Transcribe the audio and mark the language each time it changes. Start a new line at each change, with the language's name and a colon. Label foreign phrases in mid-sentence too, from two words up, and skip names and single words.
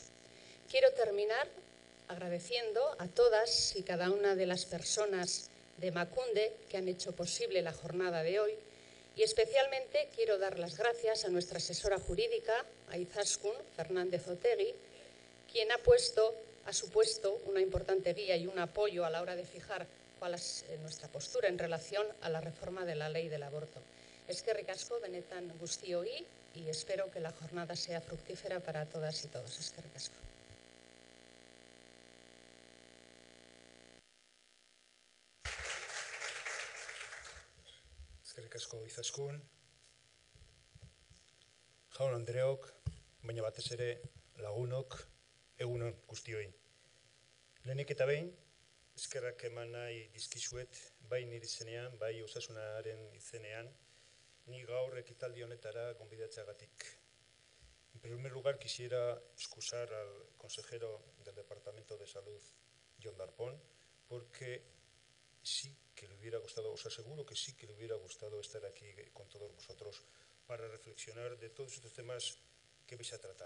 Spanish: Quiero terminar agradeciendo a todas y cada una de las personas de Emakunde que han hecho posible la jornada de hoy y especialmente quiero dar las gracias a nuestra asesora jurídica, a Izaskun Fernández Otegi, quien ha supuesto una importante guía y un apoyo a la hora de fijar cuál es nuestra postura en relación a la reforma de la ley del aborto.
Basque: Eskerrik asko benetan guztioi
Spanish: y espero que la jornada sea fructífera para todas y todos.
Basque: Eskerrik asko. Eskerrik asko Izaskun. Jaun Andreok, baina batez ere lagunok, egunon guztioi. Lehenik eta behin, eskerrak eman nahi dizkizuet, bai nire izenean, bai osasunaren izenean, ni gaur ekitaldi honetara gonbidatzeagatik.
Spanish: En primer lugar, quisiera excusar al consejero del Departamento de Salud, Jon Darpón, porque sí que le hubiera gustado, os aseguro que sí que le hubiera gustado estar aquí con todos vosotros para reflexionar de todos estos temas que vais a tratar.